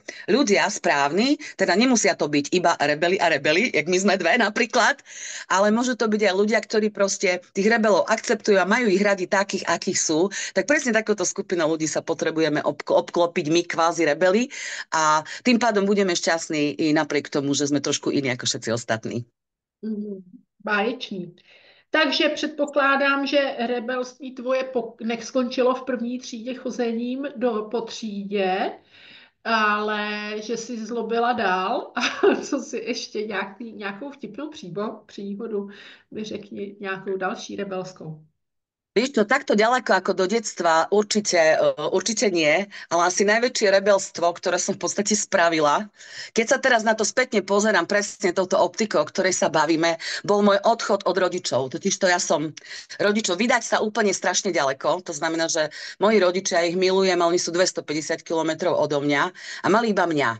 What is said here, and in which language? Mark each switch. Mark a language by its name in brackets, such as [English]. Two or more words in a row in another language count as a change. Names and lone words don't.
[Slovak] Ľudia správni, teda nemusia to byť iba rebeli a rebeli, jak my sme dve napríklad, ale môžu to byť aj ľudia, ktorí proste tých rebelov akceptujú a majú ich radi takých, akých sú. Tak presne takouto skupinou ľudí sa potrebujeme obklopiť my kvázi rebeli a tým pádom budeme šťastní i napriek tomu, že sme trošku iní ako všetci ostatní. [Czech] Báječný. Takže předpokládám, že rebelství tvoje neskončilo v první třídě chozením po třídě, ale že jsi zlobila dál. A co si ještě nějakou vtipnou příhodu, mi řekni nějakou další rebelskou. [Slovak] Vieš čo, takto ďaleko ako do detstva určite nie, ale asi najväčšie rebelstvo, ktoré som v podstate spravila, keď sa teraz na to spätne pozerám presne touto optikou, o ktorej sa bavíme, bol môj odchod od rodičov. Totižto ja som rodičov vydať sa úplne strašne ďaleko, to znamená, že moji rodičia, ich milujem, ale oni sú 250 kilometrov odo mňa a mali iba mňa.